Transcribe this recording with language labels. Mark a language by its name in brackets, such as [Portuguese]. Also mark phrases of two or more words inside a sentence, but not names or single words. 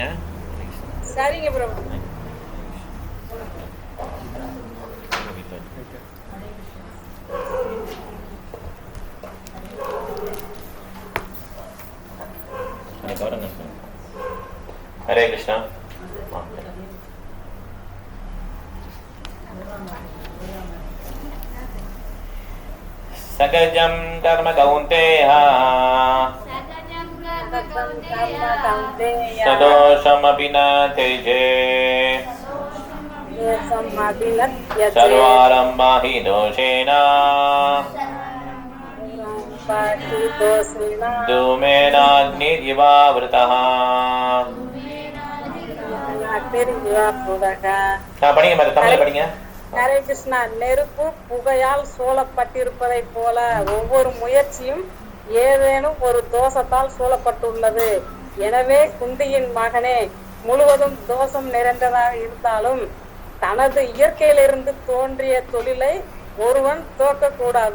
[Tamil] சரிங்க பிரபு. ஹரே கிருஷ்ணா. [Sanskrit] सकजं कर्म कौन्तेय सदोषमपि न त्यजे सर्वारम्भा हि दोषेण धूमेनाग्निरिवावृतः। [Tamil] படிங்க மேடம், தமிழ் படிங்க. ஹரே கிருஷ்ணா. நெருப்பு புகையால் சூழப்பட்டிருப்பதை போல ஒவ்வொரு முயற்சியும் ஏதேனும் ஒரு தோஷத்தால் சூழப்பட்டுள்ளது. எனவே குந்தியின் மகனே, முழுவதும் தோஷம் நிறைந்ததாக இருந்தாலும் தனது இயற்கையிலிருந்து தோன்றிய தொழிலை ஒருவன் தோற்கக்கூடாது.